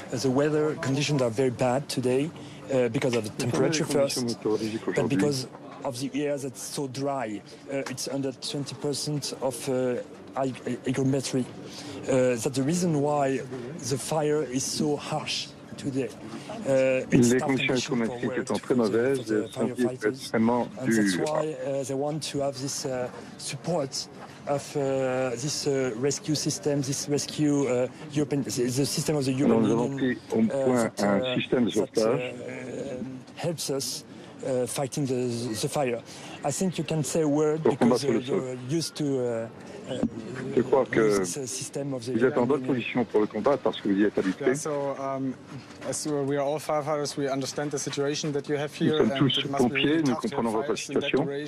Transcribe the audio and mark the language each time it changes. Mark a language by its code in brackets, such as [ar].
[en] The weather conditions are very bad today because of the temperature first, but because of the air that's so dry. It's under 20% of hygrometry. That's the reason why the fire is so harsh today. [fr] Les conditions climatiques étant très mauvaises, le incendie est extrêmement dur. [en] That's why they want to have this support of this rescue system, this rescue European, the system of the European [fr] Nous avons pris au point un système de sauvetage [en] helps us fighting the fire. I think you can say a word because you're used to [fr] Je crois que vous êtes en bonne position pour le combat parce que vous y êtes habitué. [en] As we are all firefighters, we understand the situation that you have here. [fr] Nous sommes tous pompiers, nous comprenons votre situation.